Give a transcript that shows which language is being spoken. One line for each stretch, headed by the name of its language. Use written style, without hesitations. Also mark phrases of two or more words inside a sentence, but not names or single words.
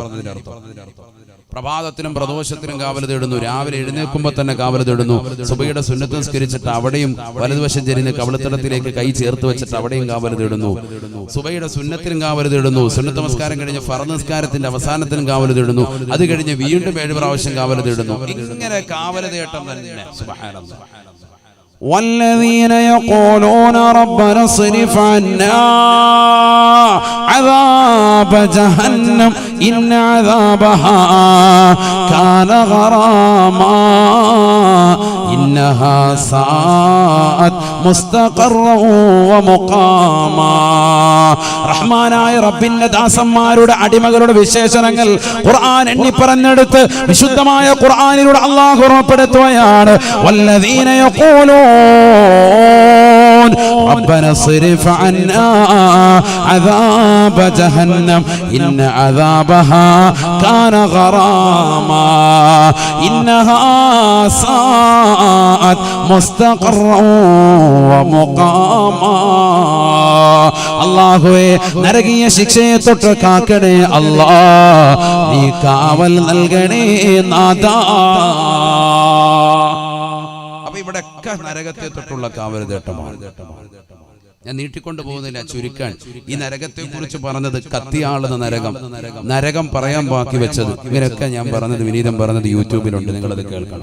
Malayalam: പ്രഭാതത്തിലും പ്രദോഷത്തിലും കാവൽ തേടുന്നു, രാവിലെ എഴുന്നേൽക്കുമ്പോൾ തന്നെ കാവൽ തേടുന്നു, സുബഹിയുടെ സുന്നത്ത് നിസ്കരിച്ചിട്ട് അവിടെയും വലതുവശം ചെരിഞ്ഞ് കവിളത്തടത്തിലേക്ക് കൈ ചേർത്ത് വെച്ചിട്ട് അവിടെയും കാവൽ തേടുന്നു, സുബഹിയുടെ സുന്നത്തിലും കാവൽ തേടുന്നു, സുന്നത്ത് നമസ്കാരം കഴിഞ്ഞ് ഫർദ് നിസ്കാരത്തിന്റെ അവസാനത്തിലും കാവൽ തേടുന്നു, അത് കഴിഞ്ഞ് വീണ്ടും 7 പ്രാവശ്യം കാവൽ തേടുന്നു. ഇങ്ങനെ കാവൽ തേട്ടം തന്നെ. സുബ്ഹാനല്ലാഹ്.
Arabic: والذين يقولون ربنا اصرف عنا عذاب جهنم إن عذابها كان غراما إنها ساءت مستقرا ومقاما.
Malayalam: റഹ്മാനായ റബ്ബിന്റെ ദാസന്മാരുടെ അടിമകളുടെ വിശേഷണങ്ങൾ ഖുർആൻ എണ്ണി പറഞ്ഞെടുത്ത് വിശുദ്ധമായ ഖുർആനിലൂടെ അല്ലാഹു ഉറപ്പെടുത്തുകയാണ്.
Arabic: والذين يقولون ربنا اصرف عنا عذاب جهنم إن عذابها كان غراما إنها ساءت مستقرا ومقاما.
Malayalam: അല്ലാഹുവേ, നരകീയ ശിക്ഷയെ തൊട്ട് കാക്കണേ അല്ലാഹ്, നീ കാവൽ നൽകണേ നാഥാ. ഇവിടെയൊക്കെ നരകത്തെ തൊട്ടുള്ള കാവൽ തേട്ടമാണ്. ഞാൻ നീട്ടിക്കൊണ്ട് പോകുന്നില്ല, ചുരുക്കാൻ. ഈ നരകത്തെ കുറിച്ച് പറഞ്ഞത് കത്തിയാളുന്ന നരകം, നരകം പറയാൻ ബാക്കി വെച്ചത്, ഇവരൊക്കെ ഞാൻ പറഞ്ഞത്, വിനീതം പറഞ്ഞത് യൂട്യൂബിലുണ്ട്, നിങ്ങളത് കേൾക്കണം.